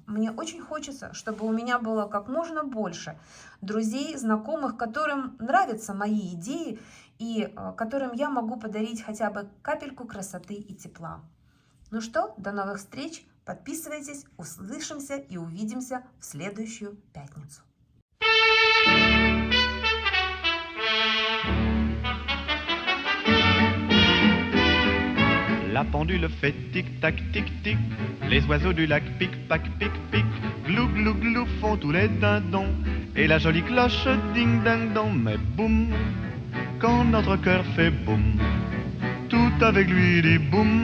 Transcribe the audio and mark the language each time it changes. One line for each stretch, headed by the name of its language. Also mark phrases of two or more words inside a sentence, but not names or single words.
Russian: Мне очень хочется, чтобы у меня было как можно больше друзей, знакомых, которым нравятся мои идеи и которым я могу подарить хотя бы капельку красоты и тепла. Ну что, до новых встреч, подписывайтесь, услышимся и увидимся в следующую пятницу.
French: La pendule fait tic-tac, tic-tic. Les oiseaux du lac pic-pac, pic-pic. Glou, glou, glou font tous les dindons. Et la jolie cloche ding-ding-dong. Mais boum, quand notre cœur fait boum, tout avec lui dit boum.